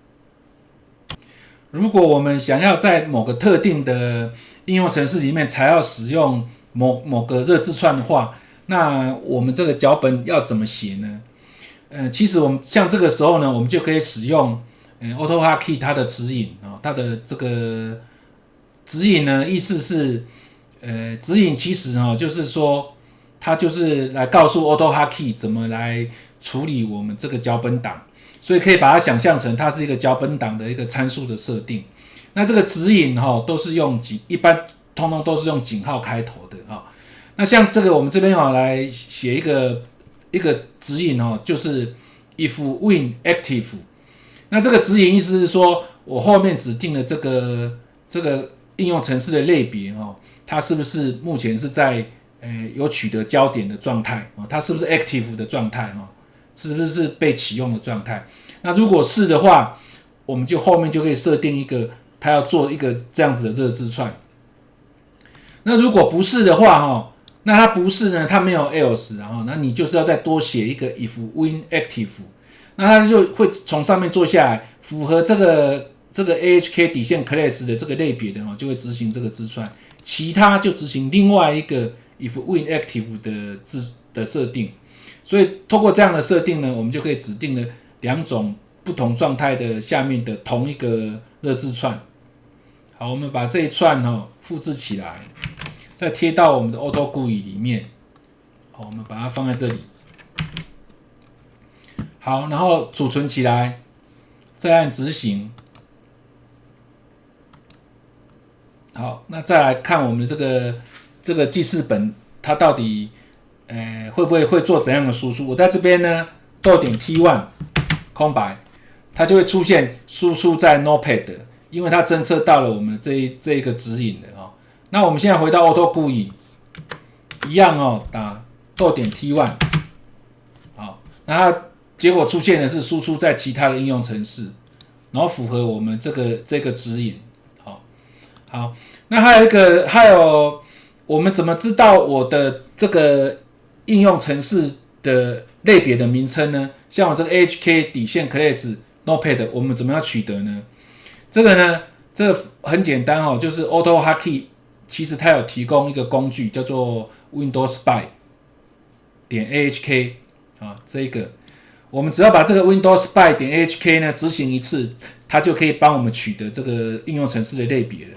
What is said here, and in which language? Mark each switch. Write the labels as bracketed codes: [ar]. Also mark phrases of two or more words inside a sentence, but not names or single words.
[zh] 如果我們想要在某個特定的應用程式裡面才要使用某個熱字串的話，那我們這個腳本要怎麼寫呢？其實我們像這個時候呢，我們就可以使用 AutoHotkey 它的指引啊，它的這個指引呢，意思是指引其實就是說它就是來告訴 AutoHotkey 怎麼來處理我們這個腳本檔，所以可以把它想象成它是一個腳本檔的一個參數的設定。那這個指引都是用一般通通都是用井號開頭的哈。那像這個我們這邊來寫一個指引就是 [en] if win active。 [zh] 那這個指引意思是說，我後面指定的这個應用程式的類別它是不是目前是在有取得焦點的狀態，它是不是 active 的狀態，是不是被啟用的狀態。那如果是的話，我們就後面就可以設定一個它要做一個這樣子的熱字串。那如果不是的話，那它不是呢，它沒有 else， 那你就是要再多寫一個 [en] if win active， [zh] 那它就會從上面做下來，符合這個 AHK 底線 class 的這個類別的就會執行這個字串，其他就執行另外一個 [en] if win active [zh] 的設定。所以透過這樣的設定呢，我們就可以指定了2種不同狀態的下面的同一個熱字串。好，我們把這一串複製起來，再貼到我們的 Auto GUI 裡面。好，我們把它放在這裡。好，然後儲存起來，再按執行。好，那再來看我們的這個記事本，它到底會不會做怎樣的輸出？我在這邊呢，.t1 空白，它就會出現輸出在 Notepad，因為它偵測到了我們這一個指引的那我們現在回到 Auto GUI， 一樣打.t1， 好，那它結果出現的是輸出在其他的應用程式，然後符合我們這個指引。好，那還有我們怎麼知道我的這個應用程式的類別的名稱呢？像我這個 AHK 底線 class Notepad，我們怎麼樣取得呢？這個很簡單就是 AutoHotkey 其實它有提供一個工具叫做 Windows Spy.ahk 這個我們只要把這個 Windows Spy 點 AHK 呢執行一次，它就可以幫我們取得這個應用程式的類別了。